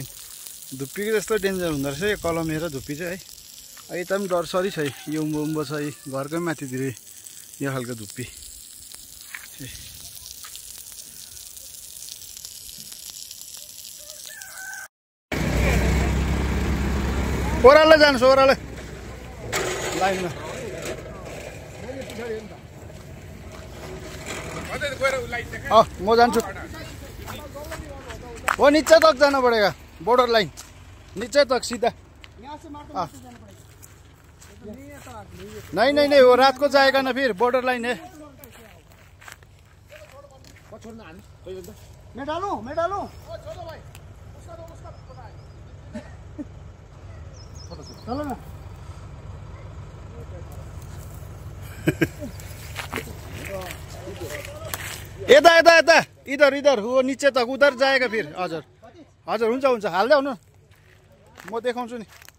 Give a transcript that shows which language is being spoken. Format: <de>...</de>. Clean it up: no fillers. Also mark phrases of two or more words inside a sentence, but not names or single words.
<ne>धुप्पीको जस्तो डेन्जर हुँदो रहेछ यो कलमे र धुप्पी चाहिँ है यता पनि डरसरी छ यो उम्बो उम्बो छ घरकै माथितिर यो खालको धुप्पी ओह्रालो जानुहोस् ओह्रालो लाइनमा म जान्छु</ne> <hi>वो नीचे तक जाना पड़ेगा</hi> <en>border line</en> <hi>नीचे तक सीधा नहीं नहीं नहीं वो रात को जाएगा ना फिर</hi> <en>border line</en> <hi>है मैं डालूं चलो ना</hi> <ne>यता यता यता</ne> <hi>इधर इधर वो नीचे तक उधर जाएगा फिर</hi> <ne>हजुर हजुर हुन्छ हुन्छ हाल्दै आउनु म देखाउँछु नि</ne>